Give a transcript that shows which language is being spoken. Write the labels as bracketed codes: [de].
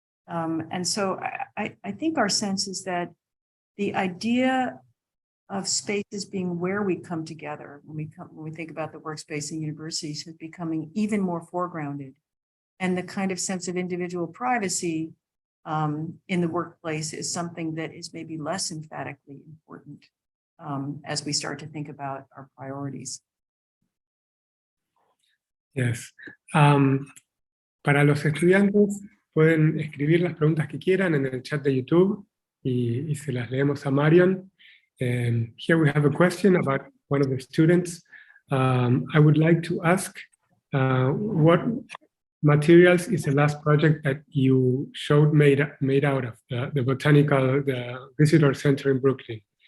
[en] And so I think our sense is that the idea of spaces being where we come together when we think about the workspace in universities is becoming even more foregrounded. And the kind of sense of individual privacy in the workplace is something that is maybe less emphatically important as we start to think about our priorities. Yes. [es] Para los estudiantes pueden escribir las preguntas que quieran en el chat de YouTube y se las leemos a Marion. [en] Here we have a question about one of the students. I would like to ask what materials is the last project that you showed made out of the Botanical, the visitor center in Brooklyn?